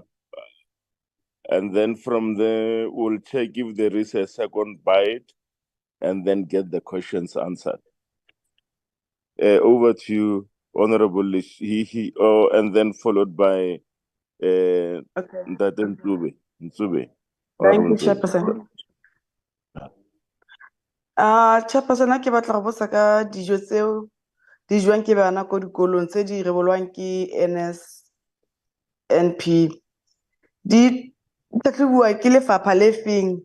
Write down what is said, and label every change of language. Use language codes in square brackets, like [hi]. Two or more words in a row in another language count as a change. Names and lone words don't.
[en] And then from there, we'll check if there is a second bite and then get the questions answered. Over to you, Honorable and then followed by Ndate Ntube. Thank you, Chairperson. [tn] Chairperson, ha ke batla go botsa ka dijo tseo di jwang ke bana ko dikolong tse di rebolwang ke NSNP. Di tlhatlhobiwa ke lefapha le feng?